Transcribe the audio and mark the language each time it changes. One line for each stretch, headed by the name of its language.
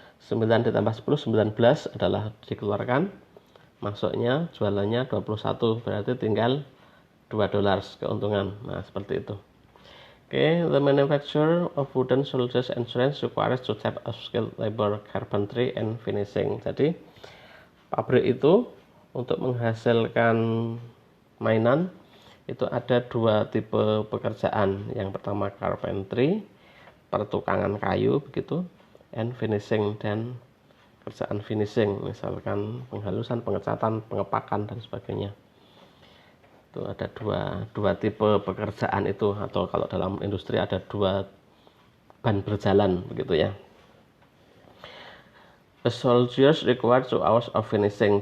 Indonesian: 9 ditambah 10, 19 adalah dikeluarkan, masuknya jualannya 21, berarti tinggal $2 keuntungan. Nah, seperti itu.
English: Okay, the manufacture of wooden soldiers and trains requires two types of skilled labor, carpentry and finishing.
Indonesian: Jadi pabrik itu untuk menghasilkan mainan itu ada dua tipe pekerjaan. Yang pertama carpentry, pertukangan kayu begitu,
English: and finishing,
Indonesian: dan kerjaan finishing, misalkan penghalusan, pengecatan, pengepakan dan sebagainya. Itu ada dua tipe pekerjaan itu, atau kalau dalam industri ada dua ban berjalan begitu ya.
English: The soldiers require 2 hours of finishing.